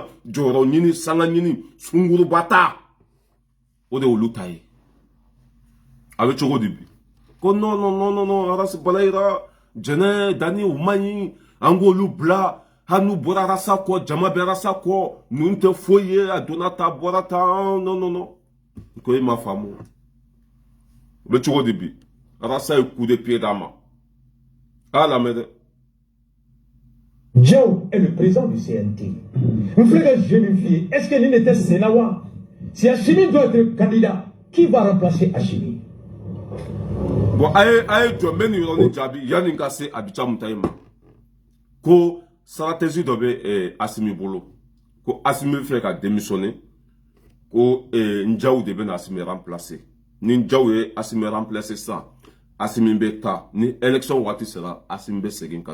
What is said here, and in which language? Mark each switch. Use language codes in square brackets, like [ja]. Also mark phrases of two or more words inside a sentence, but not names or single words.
[bm] jɔyɔrɔ ɲini sanga ɲini sunguruba ta o de olu ta ye a bɛ cogo di bi ko non arasi balayira jɛnɛ dani u man ɲi an k'olu bila hali n'u bɔra arasa kɔ jama bɛ arasa kɔ ninnu tɛ foyi ye a donna ta bɔra ta non ko e ma faamu o bɛ cogo di bi arasa ye [fr] coup de pied [bm] d'a ma a lamɛn dɛ. [fr] Diaw est le président du CNT. Vous voulez jeune fille, est-ce que l'île était Sénawa? Si Hachimi doit être candidat, qui va remplacer Hachimi? [bm] Bon, aye jombe ni yɔrɔni jaabi yanni ka se Abicha Mutayi ma ko stratégie dɔ bɛ Asimi bolo ko Asimi fɛ ka démissionner ko Njaw de bɛ na Asimi remplacer ni Njaw ye Asimi remplacer sisan Asimi bɛ taa ni élection waati sera Asimi bɛ segin ka